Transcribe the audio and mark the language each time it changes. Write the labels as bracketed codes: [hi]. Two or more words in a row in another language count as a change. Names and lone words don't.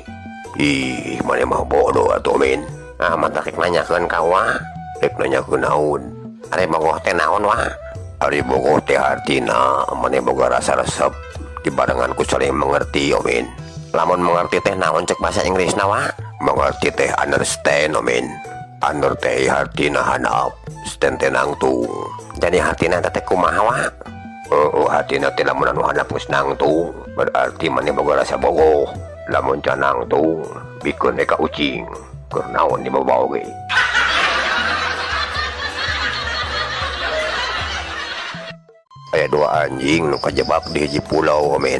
[su] "Ih, maneh mah bodoh atuh men. Ah, mantak rek nanyakeun ka wa." "Rek nanyakeun naon? Ari bogoh teh naon wa?" "Ari bogoh teh artina maneh boga rasa resep dibarengan ku saling mengerti omen." "Lamun mengerti teh naon cek bahasa Inggrisna wa?" "Mengerti teh understand omen. Under teh artina handap, stand teh nangtung." "Jadi artina teh kumaha wa?" Artina teh lamun anu handap geus nangtung berarti maneh boga rasa bogoh. Lamun can nangtung bikeun ka ucing. Keur naon [id] di bawah [su] oge." Aya 2 anjing nu kajebak di hiji pulau omen.